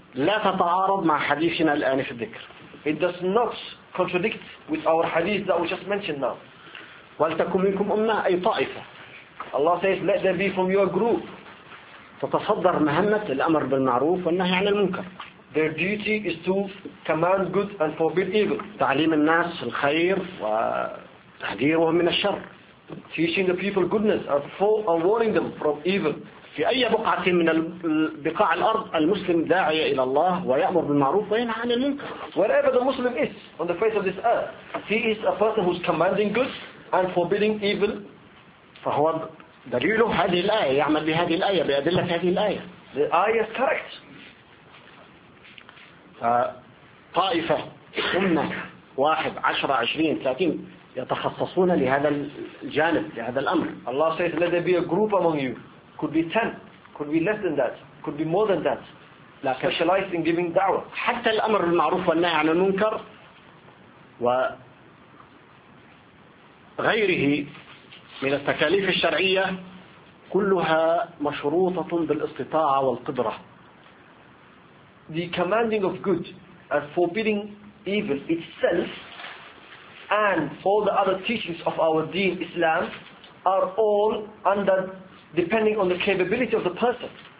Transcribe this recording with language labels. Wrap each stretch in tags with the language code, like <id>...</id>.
<ar>لا تتعارض مع حديثنا الآن في الذكر.</ar> <en>It does not contradict with our hadith that we just mentioned now.</en> <ar>ولتكن منكم أمة أي طائفة.</ar> <en>Allah says let them be from your group.</en> <ar>تتصدر مهمة الأمر بالمعروف والنهي عن المنكر.</ar> <en>Their duty is to command good and forbid evil.</en> <ar>تعليم الناس الخير وتحذيرهم من الشر.</ar> <en>Teaching the people goodness and warning them from evil.</en> <ar>في أي بقعة من بقاع الأرض المسلم داعي إلى الله ويأمر بالمعروف وينهى عن المنكر.</ar> <en>Wherever the Muslim is on the face of this earth, he is a person who's commanding good and forbidding evil.</en> <ar>فهو دليله هذه الآية يعمل بهذه الآية بأدلة هذه الآية.</ar> <en>The ayah is correct.</en> <ar>طائفة أمة واحد عشرة عشرين ثلاثين يتخصصون لهذا الجانب لهذا الأمر.</ar> <en>Allah says let there be a group among you. Could be 10, could be less than that, could be more than that.</en> <ar>لكن</ar> <en>specialized in giving دعوة.</en> <ar>حتى الأمر المعروف والنهي عن المنكر و غيره من التكاليف الشرعية كلها مشروطة بالاستطاعة والقدرة.</ar> <en>The commanding of good and forbidding evil itself and all the other teachings of our deen Islam are all under depending on the capability of the person.</en>